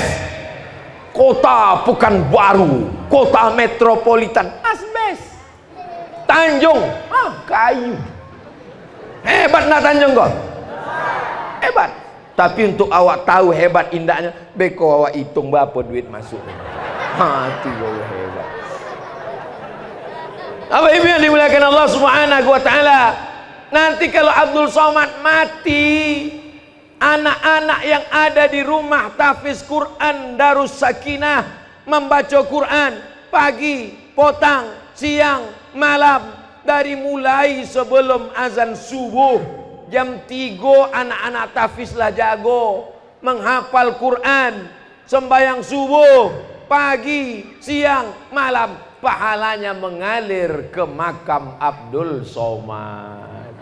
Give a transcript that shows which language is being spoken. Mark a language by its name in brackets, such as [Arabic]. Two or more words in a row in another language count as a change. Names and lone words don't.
[Indonesian] Kota Pekanbaru, kota metropolitan, asbes. Tanjung, kayu. Hebat nak Tanjung kau? Hebat. Tapi untuk awak tahu hebat indahnya, beko awak hitung berapa duit masuk. Itu hebat. Apa ibu yang dimuliakan Allah [Arabic] Subhanahu wa taala? [Indonesian] Nanti kalau Abdul Somad mati, anak-anak yang ada di rumah tahfiz Quran Darus Sakinah membaca Quran pagi, petang, siang, malam, dari mulai sebelum azan subuh jam 3 anak-anak tahfiz lah jago menghafal Quran, sembahyang subuh pagi, siang, malam, pahalanya mengalir ke makam Abdul Somad.